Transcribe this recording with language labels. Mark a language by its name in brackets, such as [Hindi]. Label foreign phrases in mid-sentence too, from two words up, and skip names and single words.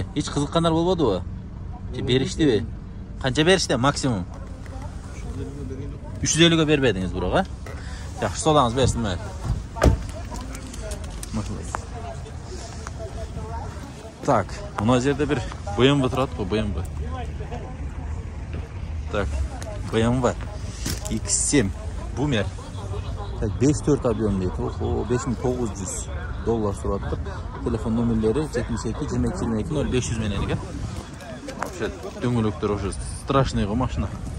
[Kyrgyz] Эч кызыккандар болбодубу? Же бериштиби? Канча беришти максимум? 350 бербедиңиз бирок, Жакшы, содаңыз берсин мен. [Kazakh] Так, мына жерде бир BMW тұрады ғой, BMW. Так, BMW X7 Boomer. Так, 5-4 объем дейді. О, $5,900 тұрады. Телефон номерлері 72-22-22-0500 менен екен. Вообще, дөңгелектер [Russian] уже страшный [Kazakh] ғой машина.